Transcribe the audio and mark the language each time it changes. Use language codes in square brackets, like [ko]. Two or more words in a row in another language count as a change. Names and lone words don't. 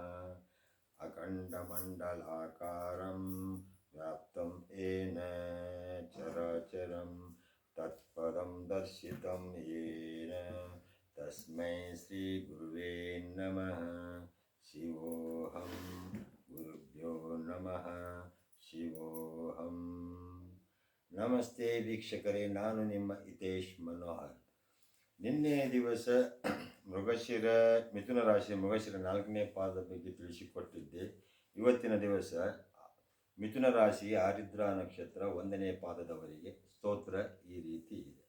[sa] अखण्डमण्डलाकारं व्याप्तं येन चराचरं तत्पदं दर्शितं येन तस्मै श्री गुरुवे नमः। शिवोऽहं गुरुभ्यो नमः। ಶಿವೋಹಂ. [kn] ನಮಸ್ತೆ ವೀಕ್ಷಕರೇ, ನಾನು ನಿಮ್ಮ ಹಿತೇಶ್ ಮನೋಹರ್. ನಿನ್ನೆ ದಿವಸ ಮಿಥುನ ರಾಶಿ ಮೃಗಶಿರ 4ನೇ ಪಾದದ ಬಗ್ಗೆ ತಿಳಿಸಿಕೊಟ್ಟಿದ್ದೆ. ಇವತ್ತಿನ ದಿವಸ ಮಿಥುನ ರಾಶಿ ಆರಿದ್ರಾ ನಕ್ಷತ್ರ 1ನೇ ಪಾದದವರೆಗೆ ಸ್ತೋತ್ರ ಈ ರೀತಿ ಇದೆ.